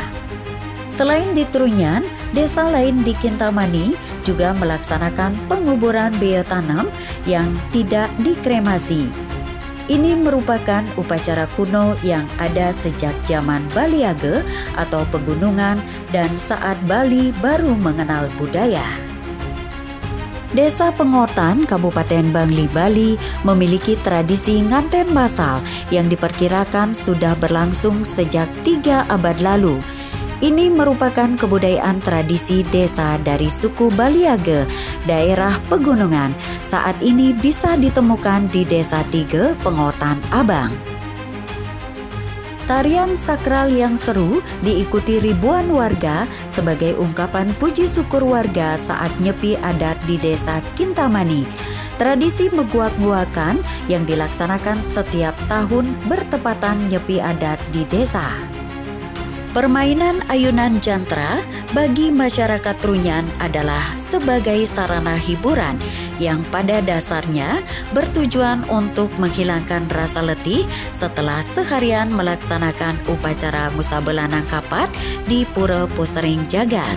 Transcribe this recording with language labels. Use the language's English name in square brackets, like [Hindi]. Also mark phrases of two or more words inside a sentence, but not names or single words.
[Indonesian] Selain di Trunyan, desa lain di Kintamani juga melaksanakan penguburan biotanam yang tidak dikremasi. Ini merupakan upacara kuno yang ada sejak zaman Baliage atau pegunungan dan saat Bali baru mengenal budaya. Desa Pengotan, Kabupaten Bangli, Bali memiliki tradisi nganten masal yang diperkirakan sudah berlangsung sejak 3 abad lalu. Ini merupakan kebudayaan tradisi desa dari suku Baliage, daerah pegunungan. Saat ini bisa ditemukan di Desa Tige, Pengotan Abang. Tarian sakral yang seru diikuti ribuan warga sebagai ungkapan puji syukur warga saat nyepi adat di Desa Kintamani. Tradisi meguak-guakan yang dilaksanakan setiap tahun bertepatan nyepi adat di desa. Permainan ayunan jantra bagi masyarakat Trunyan adalah sebagai sarana hiburan yang pada dasarnya bertujuan untuk menghilangkan rasa letih setelah seharian melaksanakan upacara Ngusabelanang Kapat di Pura Pusering Jagat.